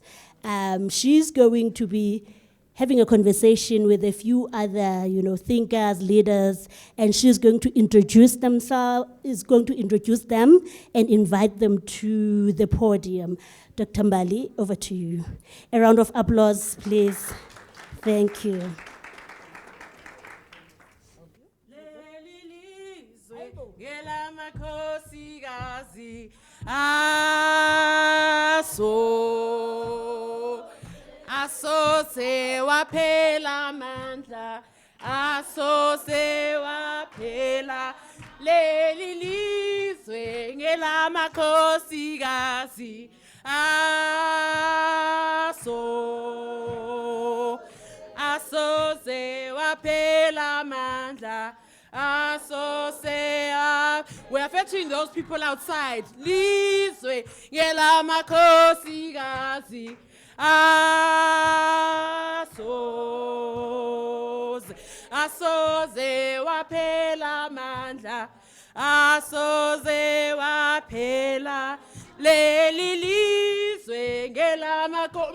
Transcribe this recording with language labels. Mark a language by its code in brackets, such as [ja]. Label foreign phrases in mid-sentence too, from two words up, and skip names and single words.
[en] She's going to be having a conversation with a few other, thinkers, leaders, and she's going to introduce them and invite them to the podium. Dr. Mbali, over to you. A round of applause, please. Thank you. [zu] Aso se waphela mandla, aso se waphela leli lizwe ngelamakhosikazi. Aso se waphela mandla, aso se [en] we are fetching those people outside. [zu] Lizwe ngelamakhosikazi. Asoze waphela mandla, asoze waphela leli lizwe ngelamakhosikazi.